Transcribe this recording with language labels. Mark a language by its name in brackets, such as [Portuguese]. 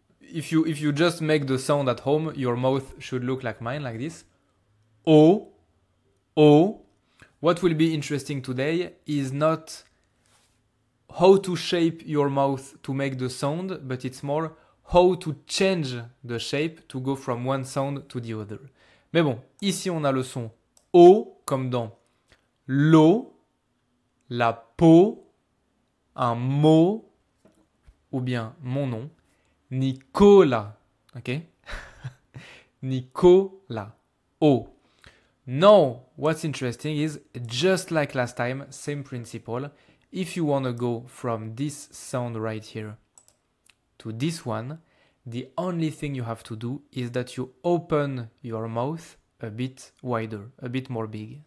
[English] If you just make the sound at home, your mouth should look like mine, like this. O. O. What will be interesting today is not how to shape your mouth to make the sound, but it's more how to change the shape to go from one sound to the other. [French] Mais bon, ici on a le son O comme dans l'eau, la peau, un mot ou bien mon nom, Nicolas. Ok? Nicolas. O. [English] Now, what's interesting is just like last time, same principle. If you want to go from this sound right here to this one, the only thing you have to do is that you open your mouth a bit wider, a bit more big.